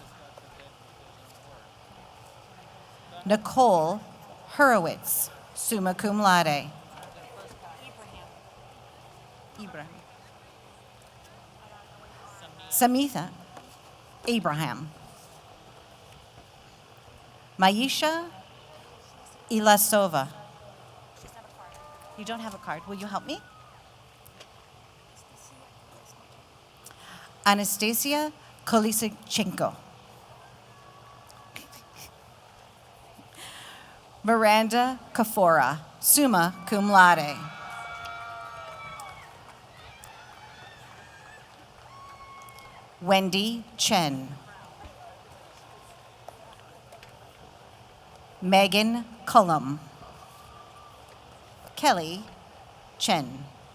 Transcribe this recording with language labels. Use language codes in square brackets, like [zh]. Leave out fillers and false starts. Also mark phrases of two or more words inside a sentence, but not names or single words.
[en] Nicole Hurwitz, [la] summa cum laude. [en] Ibrahim. Samitha Abraham. Maisha Ilasova. You don't have a card. Will you help me? Anastasia Kolisichenko. Miranda Kafora, [la] summa cum laude. [en] Wendy Chen. Megan Cullum. Kelly Chen.